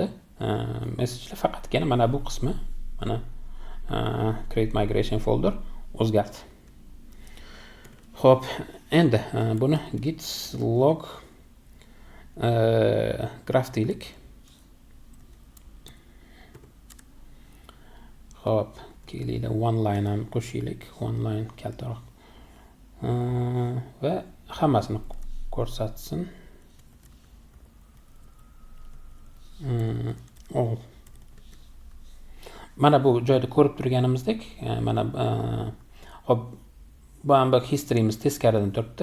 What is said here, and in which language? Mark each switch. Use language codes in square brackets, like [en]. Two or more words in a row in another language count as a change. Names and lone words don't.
[uz] Message'lar faqatgina mana bu qismi, mana [en] create migration folder [uz] o'zgardi. Xo'p, endi buni [en] git log graph [uz] deylik. Xo'p, kelinglar [en] one line [uz] ham qo'shaylik, [en] one line [uz] kaltaroq. Va hammasini ko'rsatsin. Mana bu joyda ko'rib turganimizdek, mana hop bu ham history'miz teskaridan turibdi.